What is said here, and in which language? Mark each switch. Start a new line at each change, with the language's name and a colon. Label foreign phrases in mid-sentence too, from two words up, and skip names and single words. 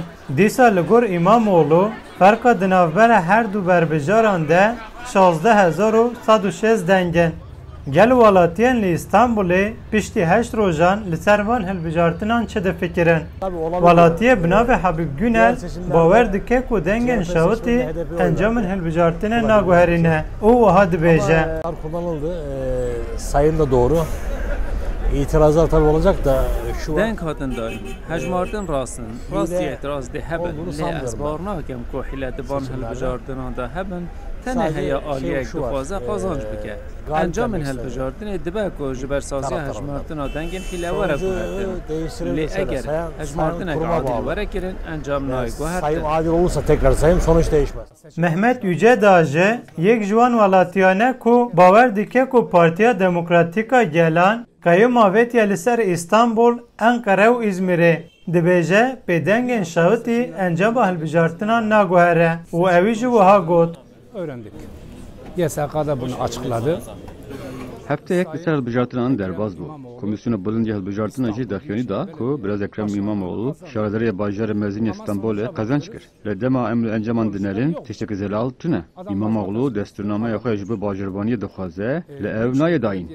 Kurdish: Dîsa li gor İmamoğlu ferqa di navbera her du berbijaran de 16,106 dengên. Gel welatiyên li İstanbulê piştî 8 rojan li ser van hilbijartinan çi difikirin? Welatiyê bi navê Habib Güner bawer dike ku dengên şewitî encamên hilbijartinê naguherîne. û wiha dibêje.
Turkish: Kullanıldı. Sayın da doğru. İtirazlar tabi olacak da şu
Kurdish: denk hatin daim. Hejmartin rastin. Rastî etiraz de hebin. Lê ez bar nakim ku hîle di van hilbijartinan de hebin. Tenê heya aliyek dixwaze qazanc bike. Encamên hilbijartinê dibe ku ji ber saziya hejmartina dengên hîlewere guhertin. Lê eger hejmartinek adil were kirin encam nayê guhertin.
Turkish: sayım adil olursa tekrar sayım sonuç değişmez.
Kurdish: Mehmet Yüce Dağcı yek ji wan welatiyane ku bawer dike ku Partiya Demokratîka Gelan Kayyum avêtiya li ser İstanbul, Ankara û İzmirê dibêje pê dengên şewitî encama hilbijartinan naguhere û evî jî wiha got.
Turkish: Öğrendik. YSK'da bunu açıkladı.
Kurdish: Hefteyek li ser hilbijartinan derbas bu. Komisyona Bulunca hilbijartinan jî daxiyonî da ku biraz Ekrem İmamoğlu şaredarê bajarê mezin İstanbulê qazanç kir. Li dema em li enceman dinerin tiştekî zelal tune. İmamoğlu destûrnameya xwe ji bo bajarbaniyê dixwaze li ev nayê dayîn.